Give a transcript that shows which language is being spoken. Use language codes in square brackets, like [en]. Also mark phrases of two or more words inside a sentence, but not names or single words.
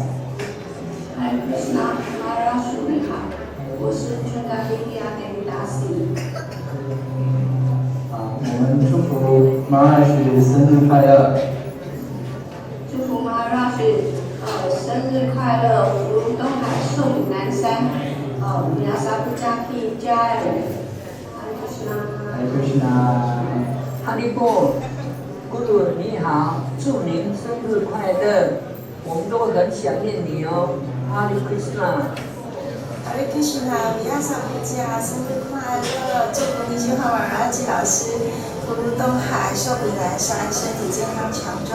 [sa] हरे कृष्ण, [zh] Maharaj, 你好，我是Jundaliliya Devdasi。我们祝福 Maharaj 生日快乐。祝福 Maharaj 生日快乐，福如东海，寿比南山。 [hi] व्यास पूजा की जय. [sa] हरे कृष्ण. हरे कृष्ण. [zh] Haribol， Guru 你好，祝您生日快乐，我们都很想念你哦。 [sa] हरे कृष्ण. हरे कृष्ण, [zh] Vyasa Puja 生日快乐！祝福你喜欢玩儿季老师，福如东海，寿比南山，身体健康强壮。